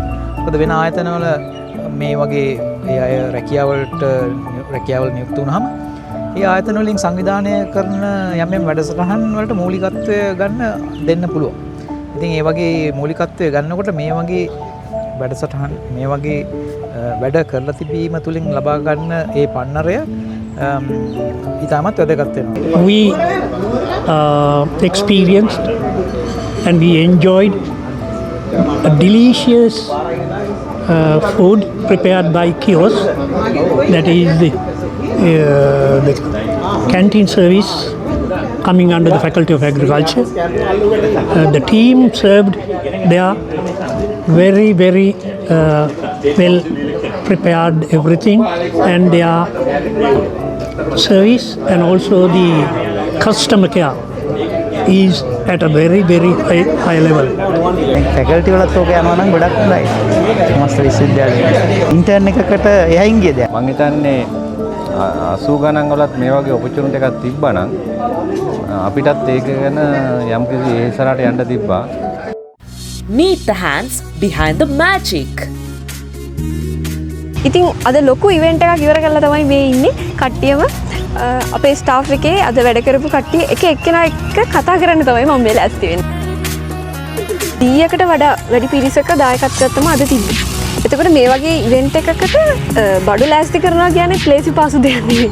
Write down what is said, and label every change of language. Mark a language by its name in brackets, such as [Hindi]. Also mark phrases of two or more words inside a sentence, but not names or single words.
[Sinhala] මොකද වෙන ආයතනවල මේ වගේ ඒ අය රැකියාවල් නියුක්ත වුණාම ඒ ආයතන වලින් සංවිධානය කරන යම් වැඩසටහන් වලට මූලිකත්වය ගන්න දෙන්න පුළුවන්. ඉතින් ඒ වගේ මූලිකත්වය ගන්නකොට මේ වගේ වැඩසටහන් මේ වගේ වැඩ කරලා තිබීම තුලින් ලබා ගන්න ඒ පන්නරය ඉතාමත් වැදගත් වෙනවා. [English] We experienced and we enjoyed a delicious food prepared by kiosk, that is the canteen service coming under the Faculty of Agriculture. The team served there very well prepared everything, and their service and also the customer care is at a very high level. [Sinhala] ෆැකල්ටි වලත් ඕක යනවා නම් ගොඩක් හොඳයි. සමස්ත විශ්වවිද්‍යාලයේ ඉන්ටර්න් එකකට එහයින් ගියද? මම හිතන්නේ 80 ගණන් වලත් මේ වගේ ඔපචුනිටි එකක් තිබ්බා නම් අපිටත් ඒක ගැන යම්කිසි ඉස්සරහට යන්න තිබ්බා. [English] Meet the hands behind the magic. [Sinhala] ඉතින් අද ලොකු ඉවෙන්ට් එකක් ඉවර කරලා තමයි මේ ඉන්නේ කට්ටියම අපේ ස්ටාෆ් එකේ අද වැඩ කරපු කට්ටිය එක එක්කෙනා එක්ක කතා කරන්න තමයි මම මේ ලෑස්ති වෙන්නේ. 100කට වඩා වැඩි පිරිසක දායකත්වයක් තමයි අද තිබ්බේ. එතකොට මේ වගේ ඉවෙන්ට් එකකට බඩු ලෑස්ති කරනවා කියන්නේ ප්ලේසි පාසු දෙයක් නෙවෙයි.